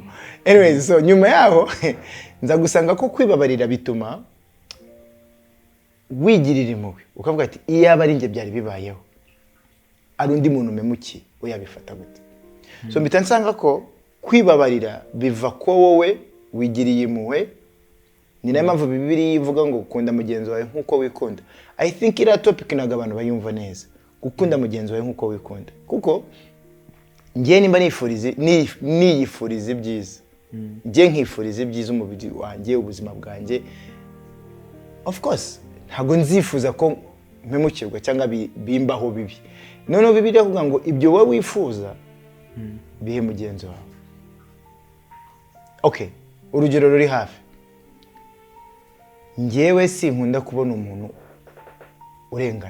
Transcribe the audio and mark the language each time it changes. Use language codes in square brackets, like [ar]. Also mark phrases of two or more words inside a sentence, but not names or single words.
[rw] Anyways, so nyuma yaho nza gusanga ko kwibabarira bituma wigirira impuhwe ukavuga ati iyaba ari nge byari bibayeho ari undi muntu memuki uyabifata gute. So mpita nsanga ko kwibabarira biva ko wowe wigiriye impuhwe. Ni nayo mpamvu Bibiliya ivuga ngo ukunda mugenzi wawe nkuko wikunda. [en] I think [rw] ira topic naga abantu bayumva neza, gukunda mugenzi wawe nkuko wikunda. Kuko ngiye nimba niyifurize ibyiza, ngiye nkifurize ibyiza umubiri wanjye, ubuzima bwanjye, [en] of course [rw] ntago nzifuza ko mpemukirwa cyangwa bimbaho bibi. Noneho Bibiliya ivuga ngo ibyo wowe wifuza bihe mugenzi wawe. Okay, urugero ruri hafi. Ngewe sinkunda kubona umuntu urengana.